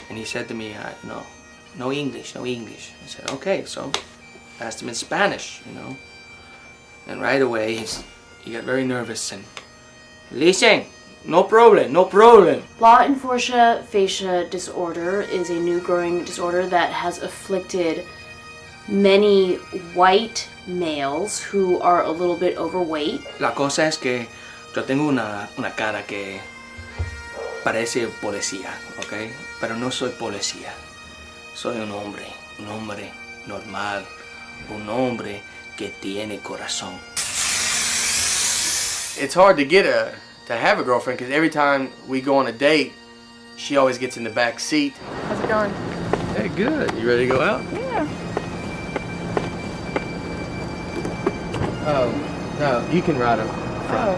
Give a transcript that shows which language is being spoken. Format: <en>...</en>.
<en>And he said to me, no English, no English. I said, okay, so I asked him in Spanish, And right away, he got very nervous and, listen, no problem, no problem. Law enforcia facia disorder is a new growing disorder that has afflicted many white males who are a little bit overweight.</en> <es>La cosa es que yo tengo una cara que parece policía, ¿ok? Pero no soy policía. Soy un hombre normal, un hombre que tiene corazón.</es> <en>It's hard to have a girlfriend because every time we go on a date, she always gets in the back seat. How's it going? Hey, good. You ready to go out? Yeah. Oh, no, you can ride up front.</en>